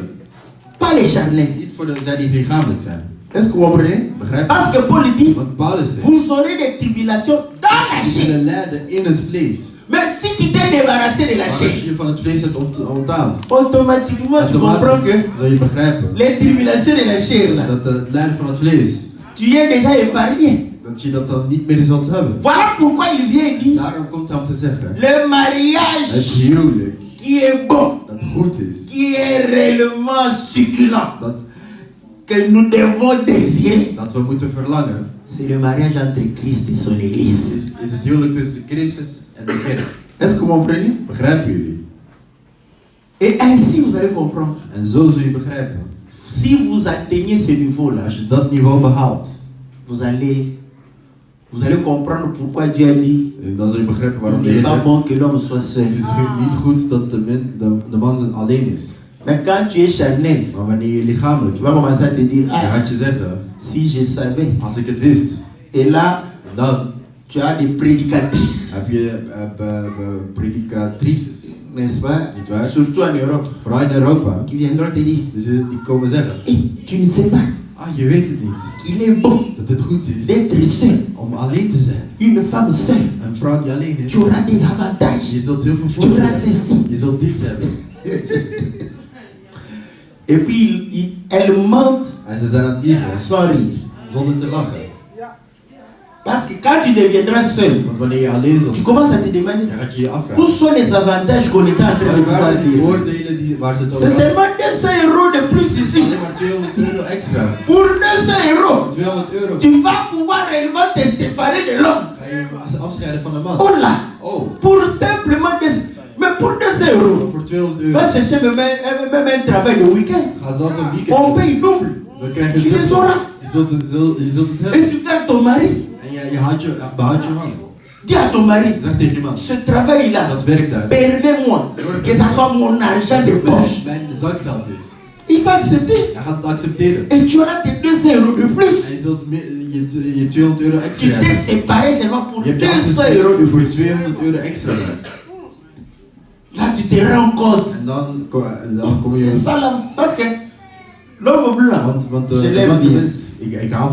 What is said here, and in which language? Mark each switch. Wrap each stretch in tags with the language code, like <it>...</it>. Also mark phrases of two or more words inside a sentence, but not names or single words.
<fr>pas les charnels.</fr> <nl>Niet voor de zij die lichamelijk zijn.</nl> <fr>Est-ce que vous comprenez?</fr> <nl>Begrijp je?</nl> <fr>Parce que Paul dit,</fr> <nl>Want Paulus zegt,</nl> <fr>vous aurez des tribulations dans la</fr> <nl>je</nl> <fr>chair.</fr> <nl>zullen lijden in het vlees.</nl> <fr>Mais si tu t'es débarrassé de la</fr> <nl>Maar als</nl> <fr>chair,</fr> <nl>je van het vlees hebt ontdaan,</nl> <fr>automatiquement tu comprends que</fr> <nl>zul je begrijpen</nl> <fr>les tribulations de la chair, là,</fr> <nl>dat het lijden van het vlees,</nl> <fr>tu es déjà épargné.</fr> <nl>dat je dat dan niet meer zult hebben.</nl> <fr>Voilà pourquoi il vient et dit,</fr> <nl>Daarom komt hij om te zeggen,</nl> <fr>le</fr> <nl>het</nl> <fr>mariage</fr> <nl>huwelijk</nl> <fr>qui est bon,</fr> <nl>dat goed is,</nl> <fr>qui est réellement succulent,</fr> <nl>dat,</nl> <fr>que nous devons désirer,</fr> <nl>dat we moeten verlangen,</nl> <fr>c'est le mariage entre Christ et son Église.</fr> <nl>is het huwelijk tussen Christus en de kerk.</nl> <fr>Est-ce que vous comprenez?</fr> <nl>Begrijpen jullie?</nl> <fr>Et ainsi vous allez comprendre.</fr> <nl>En zo zul je begrijpen.</nl> <fr>Si vous atteignez ce niveau-là,</fr> <nl>Als je dat niveau behaalt,</nl> <fr>vous allez comprendre pourquoi Dieu a dit,</fr> <nl>dan zul je begrijpen waarom</nl> <fr>il</fr> <nl>de</nl> <fr>n'est</fr> <nl>Heer</nl> <fr>pas</fr> <nl>zegt,</nl> <fr>bon que l'homme soit seul.</fr> <nl>het is niet goed dat de man alleen is.</nl> <fr>Mais quand tu es charnel,</fr> <nl>Maar wanneer je lichamelijk</nl> <fr>tu vas commencer à te dire,</fr> <nl>dan ah, gaat je zeggen,</nl> <fr>si je savais.</fr> <nl>als ik het wist,</nl> <fr>Et là,</fr> <nl>dan</nl> <fr>tu as des prédicatrices,</fr> <nl>heb je predicatrices,</nl> <fr>n'est-ce pas?</fr> <nl>Niet waar?</nl> <fr>Surtout en Europe,</fr> <nl>vooral in Europa.</nl> <fr>qui viendront te dire,</fr> <nl>Dus die komen zeggen,</nl> <fr>tu ne sais pas</fr> <nl>je weet het niet,</nl> <fr>qu'il est bon</fr> <nl>dat het goed is</nl> <fr>d'être seul,</fr> <nl>om alleen te zijn.</nl> <fr>une femme seule.</fr> <nl>Een vrouw die alleen is,</nl> <fr>Tu auras des avantages.</fr> <nl>je zult heel veel</nl> <fr>Tu auras</fr> <nl>voordelen</nl> <fr>ceci.</fr> <nl>hebben. Je zult dit hebben.</nl> <fr>Et puis, elle ment</fr> <nl>En ze zijn aan het liegen,</nl> <fr>sans rire.</fr> <nl>zonder te lachen.</nl> <fr>Parce que quand tu deviendras seul,</fr> <nl>Want wanneer je alleen zult</nl> <fr>tu</fr> <nl>zijn,</nl> <fr>commences à te demander,</fr> <nl>dan ga je je</nl> <fr>où</fr> <nl>afvragen.</nl> <fr>sont les avantages qu'on était en train de</fr> <nl>Waar waren die</nl> <fr>vous dire?</fr> <nl>voordelen waar ze het over</nl> <fr>C'est</fr> <nl>hadden?</nl> <fr>seulement 200 € de plus ici.</fr> <nl>Alleen maar 200 euro extra.</nl> <fr>Pour 200 €,</fr> <nl>200 euro.</nl> <fr>tu vas pouvoir réellement te séparer de l'homme.</fr> <nl>Ga je je afscheiden van een man.</nl> <fr>Oh là, Oh, pour simplement 200. Mais pour 200 €,</fr> <nl>voor 200</nl> <fr>va</fr> <nl>euro.</nl> <fr>chercher même un travail de week-end.</fr> <nl>Ga zelfs een</nl> <fr>On</fr> <nl>weekend.</nl> <fr>paye double.</fr> <nl>We krijgen</nl> <fr>Tu les auras.</fr> <nl>Je zult het hebben.</nl> <fr>Et tu gardes ton mari.</fr> <nl>En je behoudt je man.</nl> <fr>Dis à ton mari,</fr> <nl>Zeg tegen je man.</nl> <fr>ce travail-là,</fr> <nl>Dat werk daar.</nl> <fr>permets-moi que ça soit mon argent de poche.</fr> <nl>Mijn zakgeld is.</nl> <fr>Il va accepter.</fr> <nl>Hij gaat het accepteren.</nl> <fr>Et tu auras tes 200 € de plus.</fr> <nl>En je zult je 200 euro</nl> <fr>Tu</fr> <nl>extra</nl> <fr>t'es</fr> <nl>hebben.</nl> <fr>séparé seulement pour</fr> <nl>Je hebt je</nl> <fr>200</fr> <nl>afgesproken</nl> <fr>€ de</fr> <nl>voor</nl> <fr>plus.</fr> <nl>200 euro extra.</nl> <fr>Là, tu te rends compte.</fr> <nl>En dan kom</nl> <fr>C'est</fr> <nl>je.</nl> <fr>ça là. Parce que l'homme blanc,</fr> <nl>Want</nl> <fr>je</fr> <nl>de</nl> <fr>l'aime</fr> <nl>blanke</nl> <fr>bien.</fr> <nl>mens, ik hou</nl>